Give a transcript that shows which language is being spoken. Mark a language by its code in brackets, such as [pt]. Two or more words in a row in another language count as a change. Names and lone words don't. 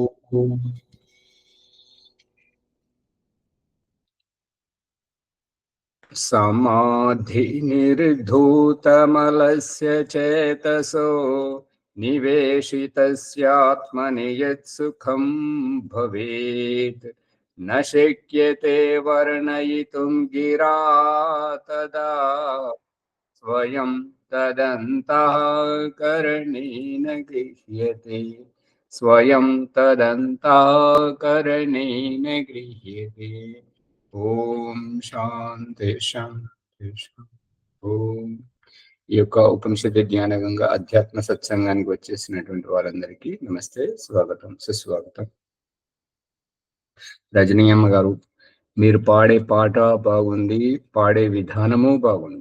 [sa] समाधि निर्धूतमलस्य चेतसो निवेशितस्यात्मनि यत्सुखं भवेत् न शक्यते वर्णयितुं गिरा तदा स्वयं तदन्तःकरणेन गृह्यते स्वयं तदन्तःकरणेन गृह्यते। ॐ शान्ति शान्ति ॐ. [te] ఈ యొక్క ఉపనిషత్ జ్ఞానగంగా అధ్యాత్మ సత్సంగానికి వచ్చేసినటువంటి వారందరికీ నమస్తే, స్వాగతం, సుస్వాగతం. రజనీయమ్మ గారు, మీరు పాడే పాట బాగుంది, పాడే విధానము బాగుంది.